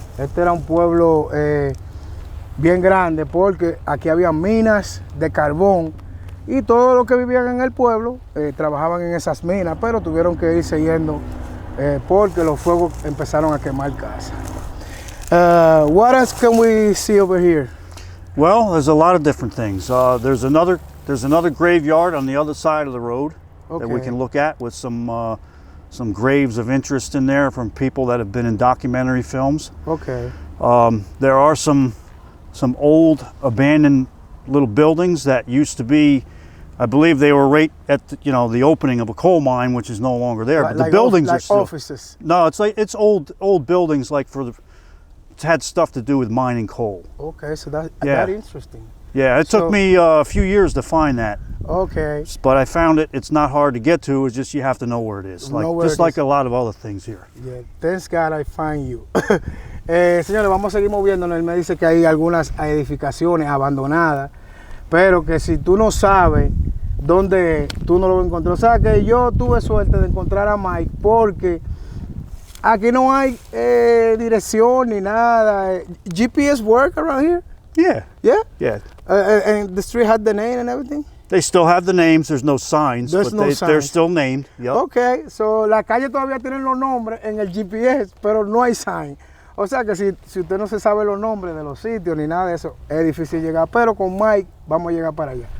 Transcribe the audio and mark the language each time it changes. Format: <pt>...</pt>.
<es>Este era un pueblo bien grande, porque aquí había minas de carbón y todos los que vivían en el pueblo trabajaban en esas minas, pero tuvieron que irse yendo porque los fuegos empezaron a quemar casas.</es> <en>What else can we see over here? Well, there's a lot of different things. There's another graveyard on the other side of the road that we can look at with some graves of interest in there from people that have been in documentary films. Okay. There are some old abandoned little buildings that used to be, I believe they were right at the opening of a coal mine, which is no longer there. But the buildings are still offices. No, it's old buildings, like it's had stuff to do with mining coal. Okay, so that's interesting. Yeah, it took me a few years to find that. Okay. But I found it. It's not hard to get to. It's just you have to know where it is. Like a lot of other things here. Yeah, thanks God I find you.</en> <es>Señores, vamos a seguir moviéndonos. Él me dice que hay algunas edificaciones abandonadas, pero que si tú no sabes dónde, tú no lo vas a encontrar. O sea que yo tuve suerte de encontrar a Mike, porque aquí no hay dirección ni nada.</es> <en>GPS work around here? Yeah. Yeah? Yeah. And the street had the name and everything? They still have the names. There's no signs, they're still named. Yep. Okay, so</en> <es>la calle todavía tienen los nombres en el GPS, pero no hay sign. O sea que si usted no se sabe los nombres de los sitios ni nada de eso, es difícil llegar. Pero con Mike vamos a llegar para allá.</es>